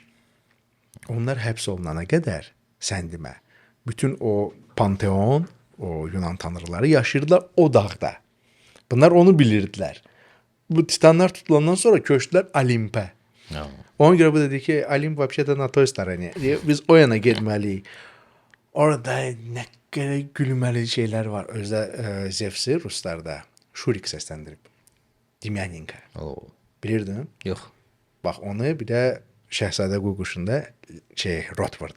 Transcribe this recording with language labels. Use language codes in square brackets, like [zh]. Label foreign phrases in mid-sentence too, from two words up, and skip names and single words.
[az] Onlar həbs olunana qədər, sən demə, bütün o panteon, o Yunan tanrıları yaşayırdılar o dağda. Bunlar onu bilirdilər. Bu titanlar tutulandan sonra köçdülər Olimpə. Ona görə bu dedi ki, Olimp [ru] вообще-то на той стороне. [az] Biz o yana getməliyik. Orada nə qədər gülməli şeylər var. Özdə Zevsi ruslarda Şurik səsləndirib. Demyanenko. Bilirdin? Yox. Bax onu bir də Şəhzadə Quyquşunda Rot vardı.